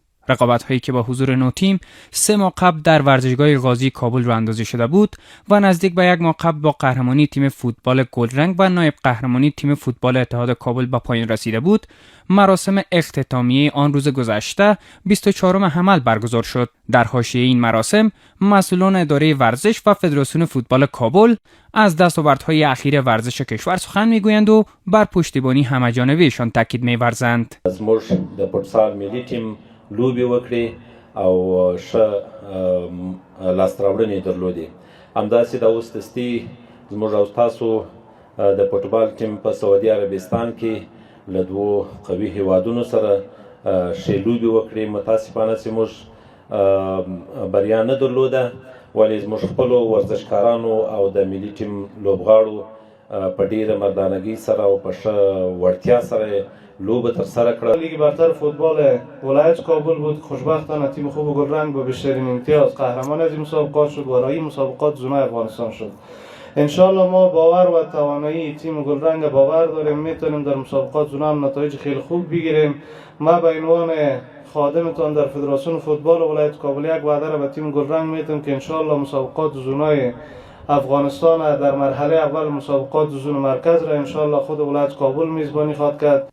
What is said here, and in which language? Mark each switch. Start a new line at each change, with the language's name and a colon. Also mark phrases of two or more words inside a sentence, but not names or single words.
Persian: رقابت‌هایی که با حضور 9 تیم 3 ماه قبل در ورزشگاه غازی کابل راه اندازی شده بود و نزدیک به 1 ماه قبل با قهرمانی تیم فوتبال گلرنگ و نایب قهرمانی تیم فوتبال اتحاد کابل به پایان رسیده بود، مراسم اختتامیه آن روز گذشته 24 حمل برگزار شد. در حاشیه این مراسم مسئولان اداره ورزش و فدراسیون فوتبال کابل از دستاوردهای اخیر ورزش کشور سخن میگویند و بر پشتیبانی همه‌جانبه‌شان تاکید می‌ورزند.
Pashto: زموږ د فوتسال ملي ټیم لوبې وکړې او ښه لاسته راوړنې درلودې. همداسې د اوس دستي زموږ او تاسو د فوټبال ټیم په سعودي عربستان کې له دوو قوي هیوادونو سره ښې لوبې وکړې. متاسفانه چې موږ بریا نه درلوده، ولې زموږ خپلو ورزشکارانو او د ملي ټیم لوبغاړو په ډیره مردانگی سره او په ښه وړتیا سره لوب ترسره کړه.
Persian: لیگ برتر فوتبال ولایت کابل بود. خوشبختانه تیم خوب گلرنگ با بیشترین امتیاز قهرمان از این مسابقات شد و رای مسابقات زونای افغانستان شد. انشالله ما باور و توانایی تیم گلرنگ باور داریم میتونیم در مسابقات زونا هم نتایج خیلی خوب بگیریم. ما به عنوان خادمتان در فدراسیون فوتبال ولایت کابل یک وعده را به تیم گلرنگ میتونم که انشالله مسابقات زونای افغانستان در مرحله اول مسابقات زون مرکز را انشالله خود ولایت کابل میزبانی خواهد کرد.